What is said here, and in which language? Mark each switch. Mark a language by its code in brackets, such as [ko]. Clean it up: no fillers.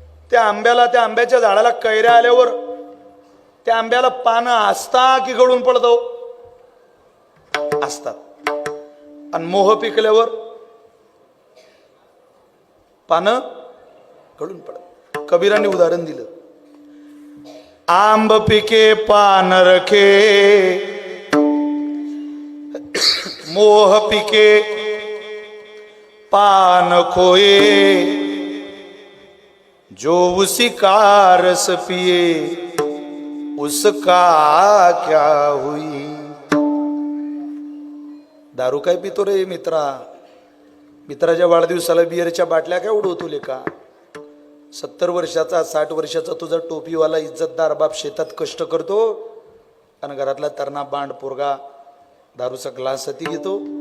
[mr] त्या आंब्याच्या झाडाला कैऱ्या आल्यावर त्या आंब्याला पानं असता की गळून पडतो? असतात. आणि मोह पिकल्यावर पानं गळून पडत. कबीरांनी उदाहरण दिलं. [hi] आंब पिके पान रखे, मोह पिके पान खोए, जो उसी का रस पिए उसका क्या हुई. [mr] दारू काय पितो रे मित्रा? मित्राच्या वाढदिवसाला बिअरच्या बाटल्या काय उडवतो लेका? 70 वर्षाचा 60 वर्षाचा तुझा टोपीवाला इज्जतदार बाप शेतात कष्ट करतो आणि घरातला तरणा बांड पोरगा दारूचा ग्लास हाती घेतो.